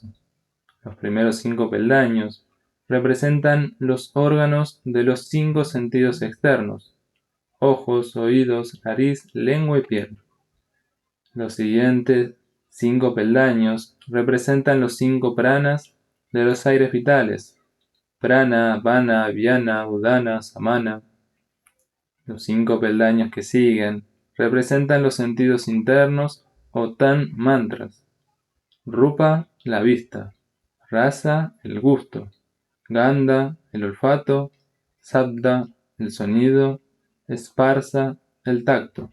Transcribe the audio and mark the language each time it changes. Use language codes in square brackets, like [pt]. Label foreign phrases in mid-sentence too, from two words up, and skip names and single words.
[es] Los primeros 5 peldaños representan los órganos de los 5 sentidos externos: ojos, oídos, nariz, lengua y piel. Los siguientes 5 peldaños representan los 5 pranas de los aires vitales: [sa] प्राण वान व्यान उदान समान. [es] Los 5 peldaños que siguen representan los sentidos internos o tan mantras: rupa, la vista; rasa, el gusto; ganda, el olfato; sabda, el sonido; esparsa, el tacto.